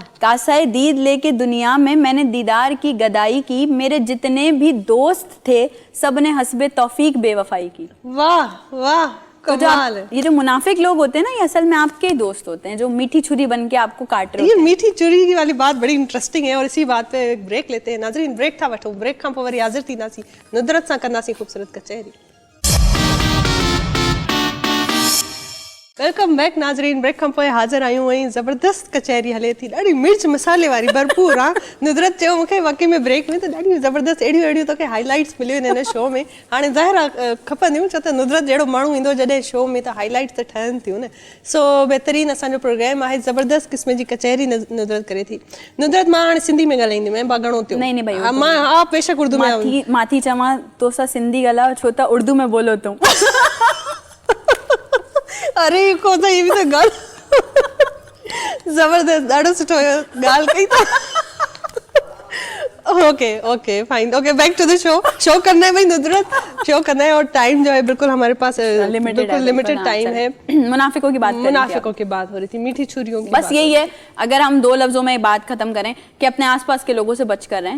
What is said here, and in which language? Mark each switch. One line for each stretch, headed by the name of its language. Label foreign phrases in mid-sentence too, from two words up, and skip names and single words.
Urdu: کاسۂ دید لے کے دنیا میں میں نے دیدار کی گدائی کی، میرے جتنے بھی دوست تھے سب نے حسبِ توفیق بے وفائی کی. واہ، واہ, تو جو کمال ہے. یہ جو منافق لوگ ہوتے ہیں نا، یہ اصل میں آپ کے ہی دوست ہوتے ہیں، جو میٹھی چھری بن کے آپ کو کاٹ رہے یہ ہوتے ہیں. میٹھی چری کی والی بات بڑی انٹرسٹنگ ہے، اور اسی بات پہ ایک بریک لیتے ہیں.
Sindhi: नाज़रीन, ब्रेक था वठो, ब्रेक खां पोइ वरी हाज़िर थींदासीं, नुदरत सां कंदासीं ख़ूबसूरत कचहरी। वेलकम बैक नाज़रीन, ब्रेक खां पोइ हाज़िर आहियूं ऐं ज़बरदस्त कचहरी हले थी, ॾाढी मिर्च मसाले वारी भरपूर आहे। नुदरत चयो मूंखे वाकई में ब्रेक में त ॾाढियूं ज़बरदस्त अहिड़ियूं अहिड़ियूं तोखे हाईलाइट्स मिलियूं आहिनि हिन शो में। हाणे ज़ाहिर आहे खपंदियूं, छो त नुदरत जहिड़ो माण्हू ईंदो जॾहिं शो में, त हाईलाइट्स त ठहनि थियूं न। सो बहितरीन असांजो प्रोग्राम आहे, ज़बरदस्त क़िस्म जी कचहरी नुदरत करे थी। नुदरत, मां हाणे सिंधी में ॻाल्हाईंदीमांइ, मां घणो थियो
Urdu: نہیں بھائی,
Sindhi: हा, मां हा बेशक उर्दू में माथी चवां तो सा सिंधी ॻाल्हायो, छो त
Urdu: اردو میں بولو تم. ارے کو ت یہ بھی تو گال زبردست,
Sindhi: ॾाढो सुठो गाल कई था।
English: okay okay fine, okay back to the show
Urdu: کرنا ہے بھائی ندرت، شو کرنا ہے، اور ٹائم جو ہے بالکل ہمارے پاس لمیٹڈ ٹائم ہے. منافقوں کی بات کر رہی تھی منافقوں کی بات ہو رہی تھی، میٹھی چھریوں کی بس یہی ہے، اگر ہم دو لفظوں میں بات ختم کریں کہ اپنے آس پاس کے لوگوں سے بچ کر رہیں.